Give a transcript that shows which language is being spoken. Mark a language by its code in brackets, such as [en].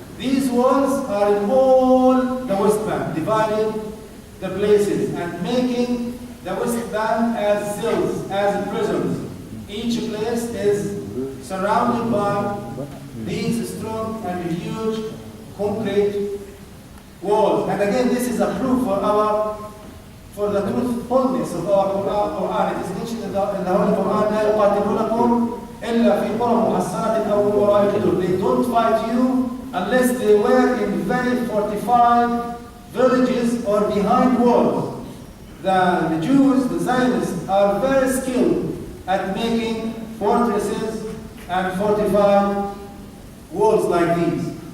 [en] These walls are in all the West Bank, dividing the places and making the West Bank as cells, as prisons. Each place is surrounded by these strong and huge concrete walls. And again, this is a proof for the truthfulness of our Quran. It is mentioned in the Holy Quran, [ar] لا يقاتلونكم إلا في قرى محصنة أو وراء جدر. [en] They don't fight you unless they were in very fortified villages or behind walls. The Jews, the Zionists, are very skilled at making fortresses and fortified walls like these.